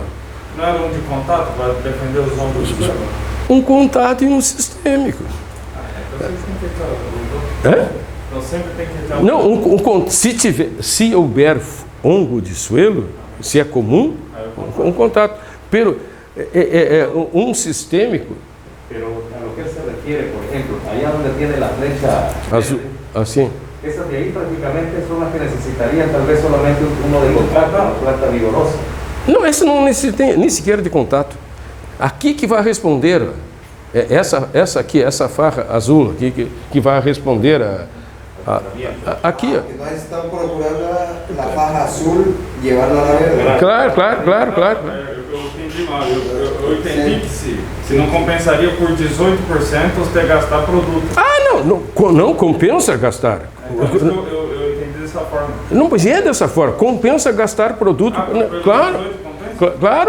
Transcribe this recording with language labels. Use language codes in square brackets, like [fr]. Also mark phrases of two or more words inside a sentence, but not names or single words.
[pt] Não era um de contato para defender os ombros do sistema? Um contato e um sistêmico. Então vocês têm que ter. Então sempre tem que ter não, se houver [es] hongo de suelo, [pt] se é comum, um contato. Pero um sistêmico. [es] Pero a lo que se refiere, por ejemplo, allá donde tiene la flecha [pt] azul, assim. [es] Esas de ahí prácticamente son las que necesitarían tal vez solamente uno de contacto, una planta vigorosa. [pt] Não, essa não necessita nem sequer de contato. Aqui que vai responder, essa aqui, essa farra azul aqui, que vai responder aqui. Nós estamos procurando a farra azul, [es] llevarla a la verde. [pt] Claro. Eu entendi mal. Eu entendi que se não compensaria por 18% você gastar produto. Não compensa gastar. Eu entendi dessa forma. Não, pois é dessa forma. Compensa gastar produto. Claro.